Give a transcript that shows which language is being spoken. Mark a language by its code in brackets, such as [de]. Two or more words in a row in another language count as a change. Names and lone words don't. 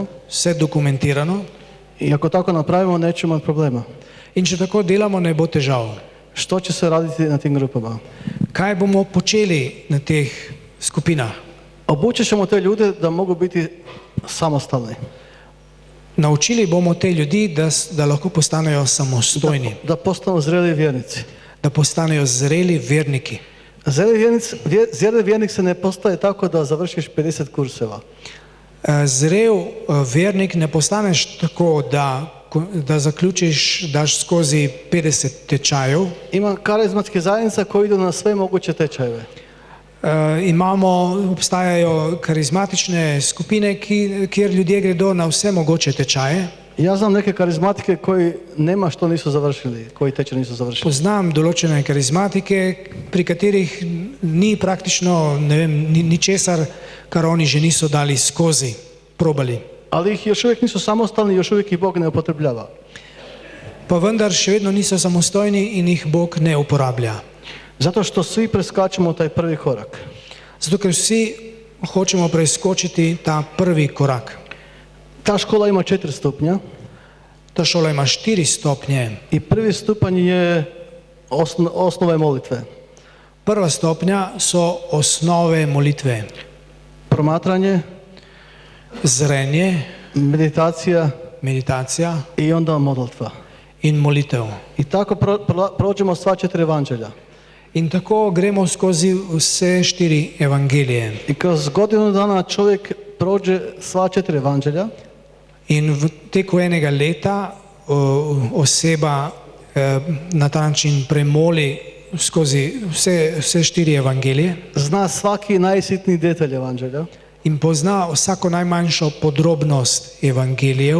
[sl] Vse dokumentirano. [hr] i ako tako napravimo nećemo imati problema. [sl] In če tako delamo, ne bo težav. [hr] Što će se raditi na tim grupama? [sl] Kaj bomo počeli na teh skupinah? [hr] Obučit ćemo te ljude da mogu biti samostalni. [sl] Naučili bomo te ljudi, da lahko postanejo samostojni, [hr] Da postanu zreli vjernici. [sl] da postanejo zreli verniki. [hr] Zreli vjernik se ne postaje tako da završiš 50 kurseva. [sl] Zrel vernik ne postaneš tako, da zaključiš, daš skozi 50 tečajev. [hr] Ima karizmatske zajednica koji idu na sve moguće tečajeve. [sl] Obstajajo karizmatične skupine, kjer ljudje gredo na vse mogoče tečaje. [hr] Ja znam neke karizmatike koji nema što nisu završili, koji tečaj nisu završili. [sl] Poznam določene karizmatike, pri katerih ni praktično, ne vem, ničesar, kar oni že niso dali skozi, probali. [hr] Ali ih još uvijek nisu samostalni, još uvijek ih Bog ne upotrebljava. [sl] Pa vendar še vedno niso samostojni in jih Bog ne uporablja. [hr] Zato što svi preskačemo taj prvi korak. [sl] Zato ker vsi hočemo preskočiti ta prvi korak. [hr] Ta škola ima 4 stupnja [sl] Ta šola ima 4 stopnje. [hr] i prvi stupanj je osnove molitve. [sl] Prva stopnja so osnove molitve. [hr] Promatranje, [sl] Zrenje, [hr] meditacija [sl] meditacija [hr] i onda molitva. [sl] in molitev. [hr] I tako prođemo sva 4 evanđelja. [sl] In tako gremo skozi vse 4 evangelije. [hr] I kroz godinu dana čovjek prođe sva 4 evanđelja [sl] In v teku enega leta oseba na ta način premoli skozi vse 4 evangelije [hr] zna svaki najsitniji detalj evanđelja. [sl] in pozna vsako najmanjšo podrobnost evangelijev.